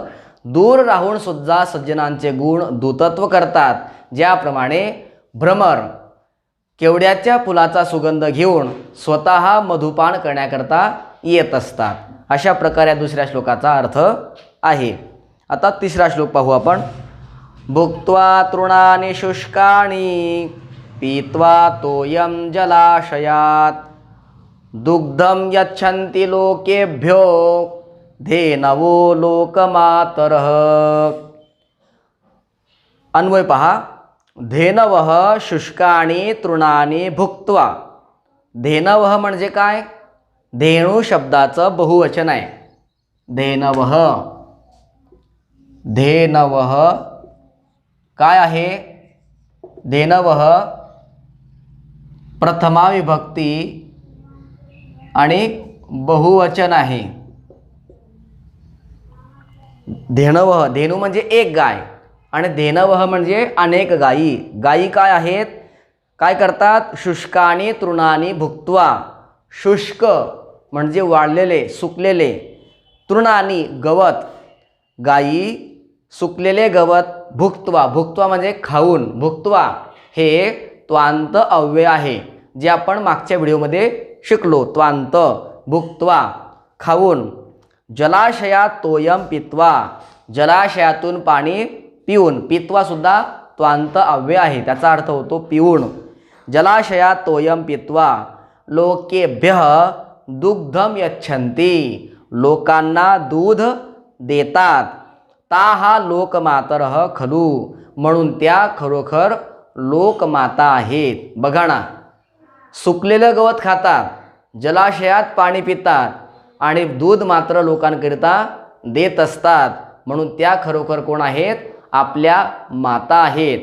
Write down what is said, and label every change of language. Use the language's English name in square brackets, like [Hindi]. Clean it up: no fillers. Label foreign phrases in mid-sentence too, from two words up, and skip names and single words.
[Marathi] दूर राहून सुद्धा सज्जनांचे गुण दूतत्व करतात. ज्याप्रमाणे भ्रमर केवड्याच्या फुलाचा सुगंध घेऊन स्वतः मधुपान करण्याकरता येत असतात. अशा प्रकारे दुसऱ्या श्लोकाचा अर्थ आहे. आता तिसरा श्लोक पाहू आपण. [Sanskrit] भुक्त्वा तृणानि शुष्काणि पीत्वा तोयं जलाशयात दुग्धं यच्छन्ति लोकेभ्यो धेनवो लोकमातरः. [Marathi] अन्वय पहा. [Sanskrit] धेनवः शुष्काणि तृणानि भुक्त्वा. [Marathi] धेनवः म्हणजे काय? धेणू शब्दाचं बहुवचन आहे. धेनवः. धेनवः काय आहे? धेनवः प्रथमा विभक्ती आणि बहुवचन आहे. धेनवह, धेनू म्हणजे एक गाय आणि धेनवह म्हणजे अनेक गायी. गायी काय आहेत, काय करतात, [Sanskrit] शुष्कानी तृणानी भुक्त्वा, [Marathi] शुष्क म्हणजे वाळलेले सुकलेले, तृणानी गवत, गायी सुकलेले गवत, भुक्त्वा, भुक्त्वा म्हणजे खाऊन, भुक्त्वा हे त्वांत अव्यय आहे जे आपण मागच्या व्हिडिओमध्ये शिकलो. त्वांत, भुक्त्वा खाऊन, [Sanskrit] जलाशयात तोयम पित्वा, [Marathi] जलाशयातून पाणी पिऊन, पित्वा सुद्धा त्वांत अव्यय आहे, त्याचा अर्थ होतो पिऊन. [Sanskrit] जलाशयात तोयम पित्वा लोकेभ्यः दुग्धम यच्छन्ति, [Marathi] लोकांना दूध देतात. [Sanskrit] ताहा लोकमातरः खलू, [Marathi] म्हणून त्या खरोखर लोकमाता आहेत. बघा ना, सुकलेलं गवत खातात, जलाशयात पाणी पितात आणि दूध मात्र लोकांकरिता देत असतात, म्हणून त्या खरोखर कोण आहेत, आपल्या माता आहेत.